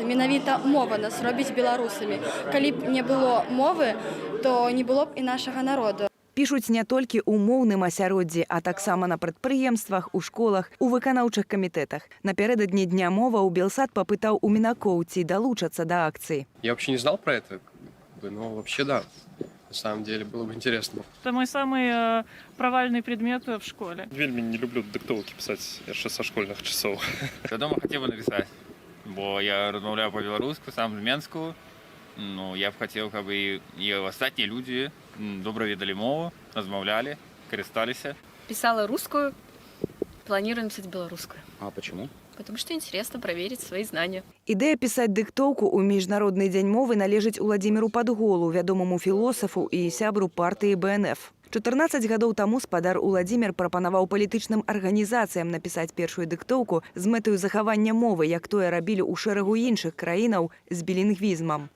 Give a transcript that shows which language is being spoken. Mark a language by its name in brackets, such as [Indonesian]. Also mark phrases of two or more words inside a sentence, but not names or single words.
[Belarusian] Менавіта мова нас робіць беларусамі. Калі б не было мовы, то не было б і нашага народу. Пішуць не толькі ў моўным асяроддзі, а таксама на прадпрыемствах, у школах, у выканаўчых камітэтах. Напярэдадні Дня мова ў Белсад папытаў у мінакоў, ці далучацца да акцыі. [Russian] Я вообще не знал про это, но вообще да. На самом деле, было бы интересно. Это мой самый провальный предмет в школе. Вельми не люблю диктовки писать еще со школьных часов. Я дома хотел бы написать, [Belarusian] бо я размовляю [Russian] по-белорусски, [Belarusian] сам з Менску. [Russian] Ну, я б хотел, чтобы и остальные люди [Belarusian] добре ведали мову, размовляли, користались. [Russian] Писала русскую, планирую написать белорусскую. А почему? Потому что интересно проверить свои знания. [Belarusian] Ідэя пісаць дыктоўку ў міжнародны дзень мовы належыць Уладзіміру Падголу, вядомаму філосафу і сябру партыі БНФ. 14 гадоў таму спадар Уладзімір прапанаваў палітычным арганізацыям напісаць першую дыктоўку з мэтаю захавання мовы, як тое рабілі ў шэрагу іншых краінаў з білінгвізмам.